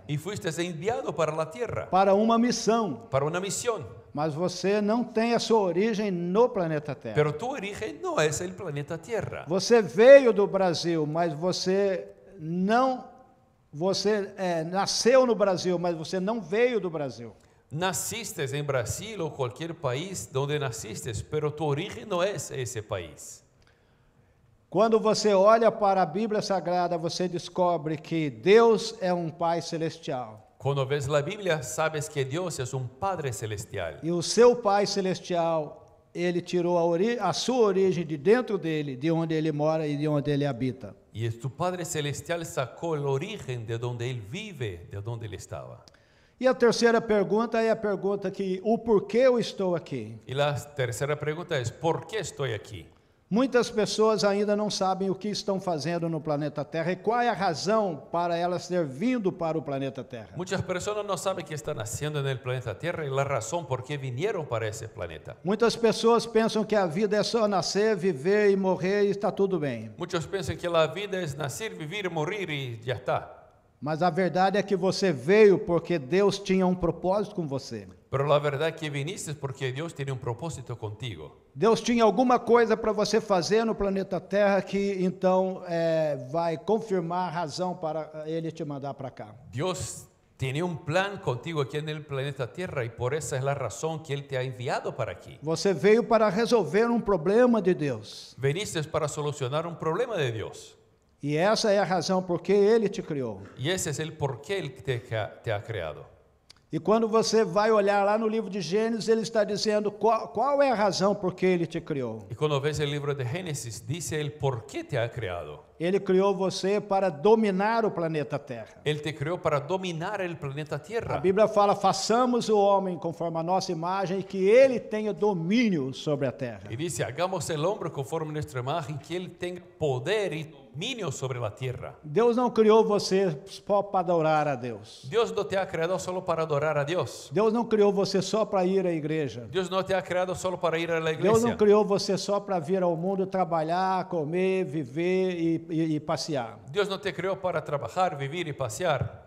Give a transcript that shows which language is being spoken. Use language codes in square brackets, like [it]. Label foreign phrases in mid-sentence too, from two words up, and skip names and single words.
[es] y fuiste enviado para la tierra, [pt] para uma missão. [es] para una misión. [pt] Mas você não tem a sua origem no planeta Terra. [es] Pero tu origen no es el planeta Tierra. [pt] Você veio do Brasil, mas você nasceu no Brasil, mas você não veio do Brasil. [es] Naciste en Brasil o cualquier país donde naciste, pero tu origen no es ese país. [pt] Quando você olha para a Bíblia Sagrada, você descobre que Deus é um Pai celestial. [es] Cuando ves la Biblia, sabes que Dios es un Padre celestial. [pt] E o seu Pai celestial, ele tirou a sua origem de dentro dele, de onde ele mora e de onde ele habita. [es] Y tu Padre celestial sacó el origen de donde Él vive, de donde Él estaba. [pt] E a terceira pergunta é a pergunta que, o porquê eu estou aqui? [es] Y la tercera pregunta es, ¿por qué estoy aquí? [pt] Muitas pessoas ainda não sabem o que estão fazendo no planeta Terra e qual é a razão para elas ter vindo para o planeta Terra. [es] Muchas personas no saben qué están haciendo en el planeta Tierra y la razón por qué vinieron para ese planeta. [pt] Muitas pessoas pensam que a vida é só nascer, viver e morrer e está tudo bem. [es] Muchos piensan que la vida es nacer, vivir, morir y ya está. [pt] Mas a verdade é que você veio porque Deus tinha um propósito com você. [es] Pero la verdad que viniste es porque Dios tiene un propósito contigo. [pt] Deus tinha alguma coisa para você fazer no planeta Terra que então vai confirmar a razão para Ele te mandar para cá. [es] Dios tiene un plan contigo aquí en el planeta Tierra y por esa es la razón que Él te ha enviado para aquí. [pt] Você veio para resolver um problema de Deus. [es] Viniste para solucionar un problema de Dios. [pt] E essa é a razão por que Ele te criou. [es] Y ese es el por qué Él te ha creado. [pt] E quando você vai olhar lá no livro de Gênesis, ele está dizendo qual é a razão por que ele te criou. [es] Y cuando ves el libro de Génesis, dice el por qué te ha creado. [pt] Ele criou você para dominar o planeta Terra. [es] Él te creó para dominar el planeta [pt] A [es] Tierra. [pt] Bíblia fala, façamos o homem conforme a nossa imagem e que ele tenha domínio sobre a terra. [es] Y dice, hagamos el hombre conforme nuestra imagen, que Él tenga poder y dominio sobre la tierra. [pt] Deus não criou você só para adorar a Deus. [es] Dios no te ha creado solo para adorar a Dios. [pt] Deus não criou você só para ir à igreja. [es] Dios no te ha creado solo para ir a la [pt] Deus não [es] iglesia. [pt] criou você só para vir ao mundo trabalhar, comer, viver e passear. [es] Dios no te creó para trabajar, vivir y pasear.